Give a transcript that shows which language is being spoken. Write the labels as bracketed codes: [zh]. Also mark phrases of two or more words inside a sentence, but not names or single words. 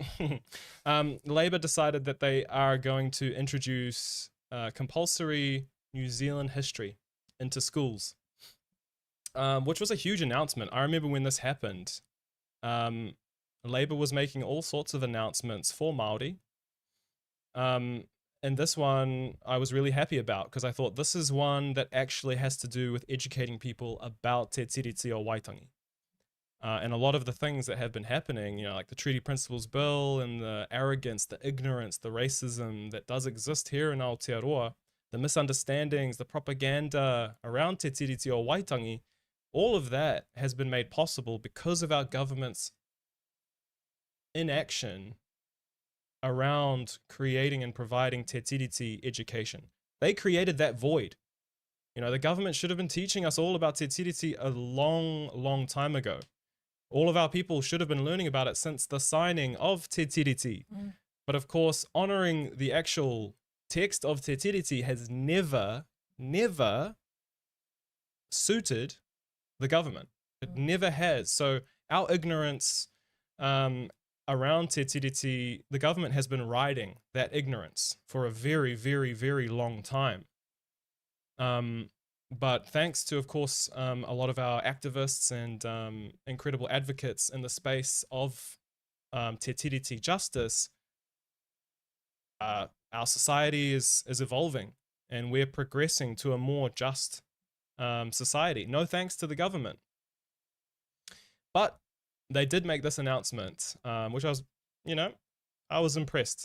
[en] Labour decided that they are going to introduce compulsory New Zealand history into schools, which was a huge announcement. I remember when this happened, Labour was making all sorts of announcements for Māori. And this one I was really happy about, because I thought this is one that actually has to do with educating people about te tiriti o Waitangi. And a lot of the things that have been happening, you know, like the Treaty Principles Bill and the arrogance, the ignorance, the racism that does exist here in Aotearoa, the misunderstandings, the propaganda around te tiriti o Waitangi, all of that has been made possible because of our government's inaction around creating and providing te tiriti education. They created that void. You know, the government should have been teaching us all about te tiriti a long, long time ago. All of our people should have been learning about it since the signing of te tiriti. But of course, honoring the actual text of te tiriti has never suited the government. It never has. So our ignorance around te tiriti, the government has been riding that ignorance for a very, very, very long time. But thanks to, of course, a lot of our activists and incredible advocates in the space of te tiriti justice, our society is evolving, and we're progressing to a more just society. No thanks to the government. But they did make this announcement, which I was, you know, I was impressed.